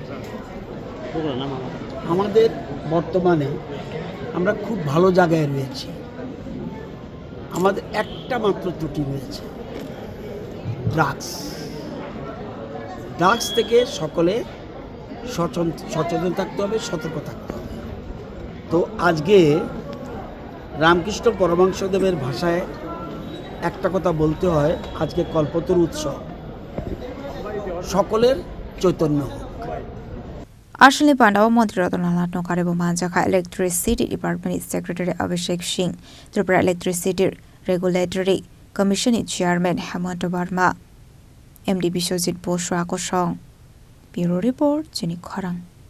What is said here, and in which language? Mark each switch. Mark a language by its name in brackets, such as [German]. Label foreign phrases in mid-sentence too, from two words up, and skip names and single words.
[Bangla] আমাদের বর্তমানে আমরা খুব ভালো জায়গায় রয়েছি, আমাদের একটা মাত্র ত্রুটি রয়েছে, ড্রাগস থেকে সকলে সচেতন থাকতে হবে, সতর্ক থাকতে হবে। তো আজকে রামকৃষ্ণ পরমহংসদেবের ভাষায় একটা কথা বলতে হয়, আজকে কল্পতরু উৎসব, সকলের চৈতন্য হোক। [Kok Borok] Ashley Pandao Montri Rotonal Nat Nokarebo Manjaka [English] Electricity Department Secretary [Kok Borok] Abhishek Singh, Tripura Electricity [English] Regulatory Commission Chairman [Kok Borok] Hemant Verma, MD Bishojit Boshwa Koshong. [English] Bureau Report, [Kok Borok] Jenny Khorang.